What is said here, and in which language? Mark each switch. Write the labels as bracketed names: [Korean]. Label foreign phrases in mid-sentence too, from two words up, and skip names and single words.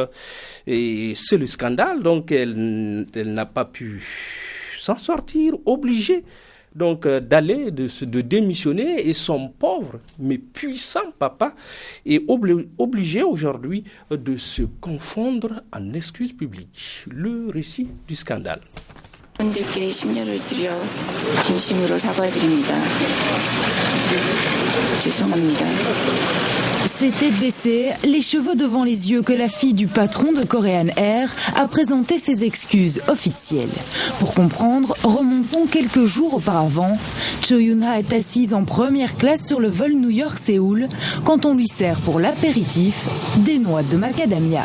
[French] Et c'est le scandale, donc elle n'a pas pu s'en sortir, obligée donc d'aller, de démissionner, et son pauvre mais puissant papa est obligé aujourd'hui de se confondre en excuses publiques. Le récit du scandale. [Korean] 분들께 심려를 드려 진심으로 사과드립니다. 죄송합니다. [French] C'est tête baissée, les cheveux devant les yeux que la fille du patron de Korean Air a présenté ses excuses officielles. Pour comprendre, remontons quelques jours auparavant. Cho Yun-ha est assise en première classe sur le vol New York-Séoul quand on lui sert pour l'apéritif des noix de macadamia.